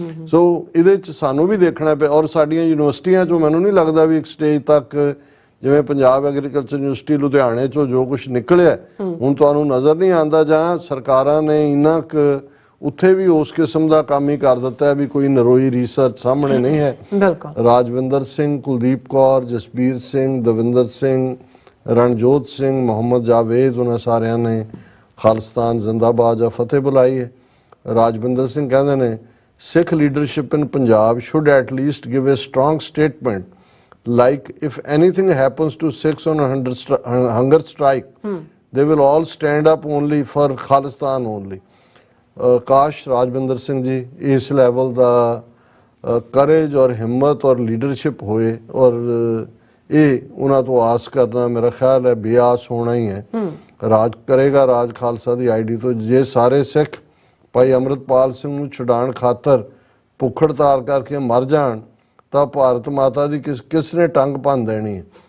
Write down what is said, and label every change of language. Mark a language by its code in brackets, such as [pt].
[pa] ਸੋ ਇਹਦੇ 'ਚ ਸਾਨੂੰ ਵੀ ਦੇਖਣਾ ਪਿਆ। ਔਰ ਸਾਡੀਆਂ ਯੂਨੀਵਰਸਿਟੀਆਂ 'ਚੋਂ ਮੈਨੂੰ ਨਹੀਂ ਲੱਗਦਾ ਵੀ ਇੱਕ ਸਟੇਜ ਤੱਕ ਜਿਵੇਂ ਪੰਜਾਬ ਐਗਰੀਕਲਚਰ ਯੂਨੀਵਰਸਿਟੀ ਲੁਧਿਆਣੇ 'ਚੋਂ ਜੋ ਕੁਛ ਨਿਕਲਿਆ ਹੁਣ ਤੁਹਾਨੂੰ ਨਜ਼ਰ ਨਹੀਂ ਆਉਂਦਾ, ਜਾਂ ਸਰਕਾਰਾਂ ਨੇ ਇੰਨਾ ਕੁ ਉੱਥੇ ਵੀ ਉਸ ਕਿਸਮ ਦਾ ਕੰਮ ਹੀ ਕਰ ਦਿੱਤਾ ਹੈ ਵੀ ਕੋਈ ਨਰੋਈ ਰਿਸਰਚ ਸਾਹਮਣੇ ਨਹੀਂ ਹੈ। ਬਿਲਕੁਲ। ਰਾਜਵਿੰਦਰ ਸਿੰਘ, ਕੁਲਦੀਪ ਕੌਰ, ਜਸਬੀਰ ਸਿੰਘ, ਦਵਿੰਦਰ ਸਿੰਘ, ਰਣਜੋਤ ਸਿੰਘ, ਮੁਹੰਮਦ ਜਾਵੇਦ, ਉਹਨਾਂ ਸਾਰਿਆਂ ਨੇ ਖਾਲਿਸਤਾਨ ਜ਼ਿੰਦਾਬਾਦ ਜਾਂ ਫਤਿਹ ਬੁਲਾਈ ਹੈ। ਰਾਜਵਿੰਦਰ ਸਿੰਘ ਕਹਿੰਦੇ ਨੇ [en] Sikh leadership in Punjab should at least give a strong statement like if anything happens to Sikhs on hunger strike, they will all stand up only for Khalistan only। [pa] ਕਾਸ਼ ਰਾਜਵਿੰਦਰ ਸਿੰਘ ਜੀ ਇਸ ਲੈਵਲ ਦਾ ਕਰੇਜ ਔਰ ਹਿੰਮਤ ਔਰ ਲੀਡਰਸ਼ਿਪ ਹੋਏ, ਔਰ ਇਹ ਉਹਨਾਂ ਤੋਂ ਆਸ ਕਰਨਾ ਮੇਰਾ ਖਿਆਲ ਹੈ ਬਿਆਸ ਹੋਣਾ ਹੀ ਹੈ। ਰਾਜ ਕਰੇਗਾ ਰਾਜ ਖਾਲਸਾ ਦੀ ਆਈਡੀ ਤੋਂ। ਜੇ ਸਾਰੇ ਸਿੱਖ ਭਾਈ ਅੰਮ੍ਰਿਤਪਾਲ ਸਿੰਘ ਨੂੰ ਛੁਡਾਉਣ ਖਾਤਰ ਭੁੱਖ ਹੜਤਾਲ ਕਰਕੇ ਮਰ ਜਾਣ ਤਾਂ ਭਾਰਤ ਮਾਤਾ ਦੀ ਕਿਸ ਨੇ ਟੰਗ ਭੰਨ ਦੇਣੀ ਹੈ।